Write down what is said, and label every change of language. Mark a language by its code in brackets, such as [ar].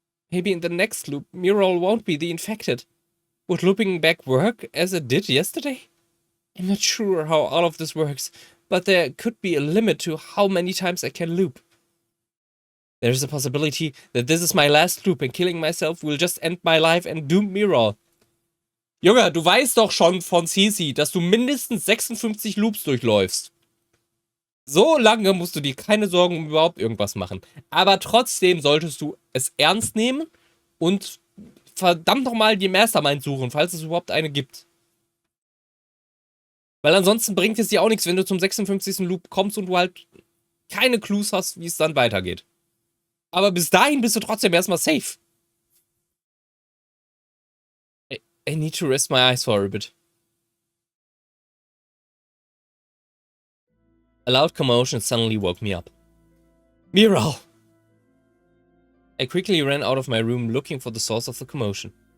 [en] Maybe in the next loop, Mirall won't be the infected. Would looping back work as it did yesterday? I'm not sure how all of this works, but there could be a limit to how many times I can loop. There's a possibility that this is my last loop and killing myself will just end my life and doom Mirall. [de] Junge, du weißt doch schon von Cici, dass du mindestens 56 Loops durchläufst. So lange musst du dir keine Sorgen um überhaupt irgendwas machen. Aber trotzdem solltest du es ernst nehmen und verdammt nochmal die Mastermind suchen, falls es überhaupt eine gibt. Weil ansonsten bringt es dir auch nichts, wenn du zum 56. Loop kommst und du halt keine Clues hast, wie es dann weitergeht. Aber bis dahin bist du trotzdem erstmal safe. [en] I need to rest my eyes for a bit. A loud commotion suddenly woke me up. Mirall! I quickly ran out of my room looking for the source of the commotion.